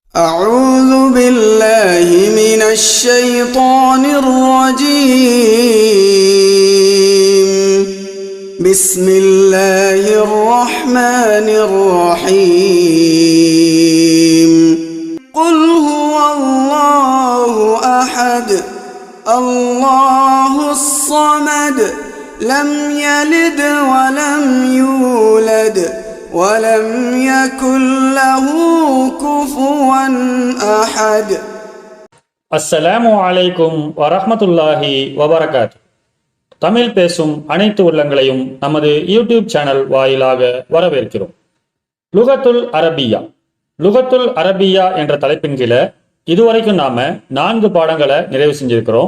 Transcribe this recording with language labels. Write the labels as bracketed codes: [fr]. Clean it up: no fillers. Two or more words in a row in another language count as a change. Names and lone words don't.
[ar] أعوذ بالله من الشيطان الرجيم بسم الله الرحمن الرحيم قل هو الله أحد الله الصمد لم يلد ولم يولد ولم يكن له كفوا أحد. السلام عليكم ورحمة الله وبركاته. [ta] தமிழ் பேசும் அனைத்து உள்ளங்களையும் நமது [en] YouTube channel [ta] வாயிலாக வரவேற்கிறோம். [ar] لغة العربية. لغة العربية [ta] என்ற தலைப்பின் கீழே இதுவரைக்கும் நாம 4 பாடங்களை நிறைவு செஞ்சிருக்கிறோம்.